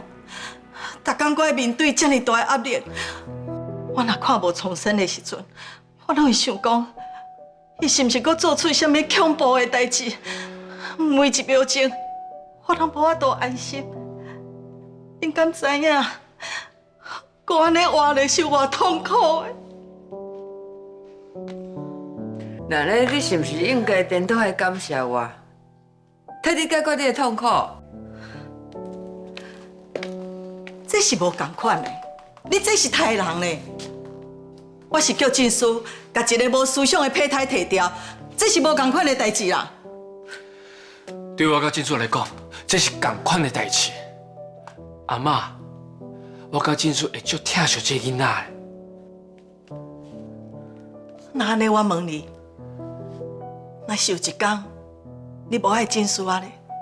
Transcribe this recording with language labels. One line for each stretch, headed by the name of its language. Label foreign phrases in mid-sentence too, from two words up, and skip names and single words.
Min Nan Chinese: 逐工我面对这么大的压力，我若看无重生的时阵，我拢会想讲，伊是毋是搁做出什么恐怖的代志？每一秒钟，我拢无法度安心。恁敢知影？我安尼活咧是偌痛苦的。奶奶，你是毋是应该颠倒来感谢我，替你解决你的痛苦？这是无共款的，你这是杀人呢！我是叫证书，把一个无思想的胚胎摕掉，这是无共款的代志啦。对我甲证书来讲，这是共款的代志。阿嬷，我甲证书会足疼惜这囡仔的。那安尼，我问你，若是有一天你无爱证书啊咧？